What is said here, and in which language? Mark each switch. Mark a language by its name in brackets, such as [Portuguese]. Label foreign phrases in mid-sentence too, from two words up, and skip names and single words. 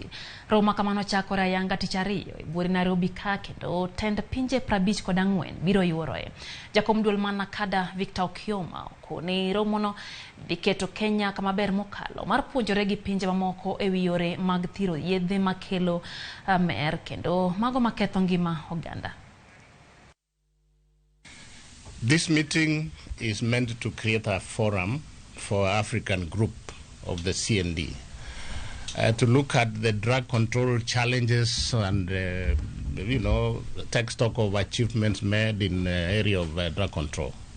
[Luo (Kenya and Tanzania)] Romo kamano chakore ayanga tich ariyo e buori Nairobi ka kendo tend pinje 54 biro yuoroe. Jakom duol man Nakada Victor Okioma koni romono dhi keto Kenya kama ber mokalo mar puonjore gi pinje mamoko e wi yore mag thiro yedhe makelo mer kendo mago maketho ngima oganda. [English] This meeting is meant to create a forum for African group of the CND to look at the drug control challenges and, take stock of achievements made in the area of drug control.